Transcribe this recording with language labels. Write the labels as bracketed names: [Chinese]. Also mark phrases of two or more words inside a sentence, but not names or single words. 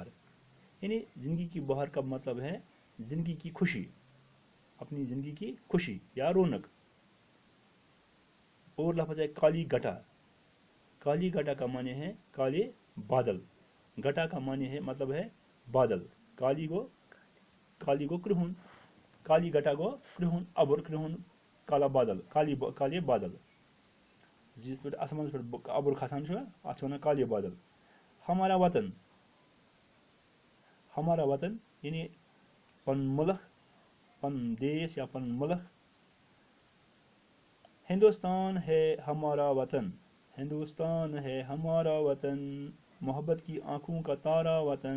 [Urdu] یعنی زندگی کی بہار کا مطلب ہے زندگی کی خوشی، اپنی زندگی کی خوشی یا رونق. اور لفظ ہے کالی گٹا. کالی گٹا کا معنی ہے کالے بادل. گٹا کا معنی ہے مطلب ہے بادل. [Kashmiri] کالی گو کرہن، [Urdu] کالی گٹا [Kashmiri] گو کرہن ابر، کرہن [Urdu] کالا بادل، کالے بادل. [Kashmiri] جس پہ آسمان پہ ابر کھسان اتھ ونان [Urdu] کالے بادل. ہمارا وطن. ہمارا وطن یعنی [Kashmiri] پن ملک، پن دیس یا پن ملک. [Urdu] ہندوستان ہے ہمارا وطن، ہندوستان ہے ہمارا وطن، محبت کی آنکھوں کا تارا وطن.